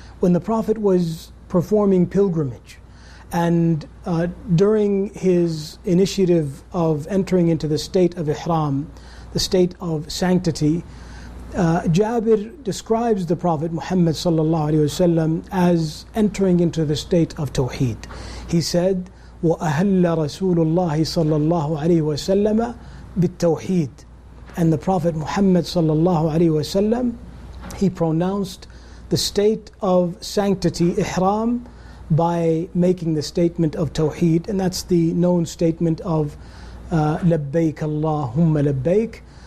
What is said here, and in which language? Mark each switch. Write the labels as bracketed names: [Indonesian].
[English] When the Prophet was performing pilgrimage, and during his initiative of entering into the state of Ihram, the state of sanctity, Jabir describes the Prophet Muhammad sallallahu alaihi wasallam as entering into the state of Tawheed. He said, [Arabic] وَأَهَلَّ رَسُولُ اللَّهِ صَلَّى اللَّهُ عَلَيْهِ وَسَلَّمَ بِالتَّوْحِيدِ. [English] And the Prophet Muhammad sallallahu alaihi wasallam, he pronounced the state of sanctity, Ihram, by making the statement of Tawheed, and that's the known statement of Labbaik Allahumma Labbaik.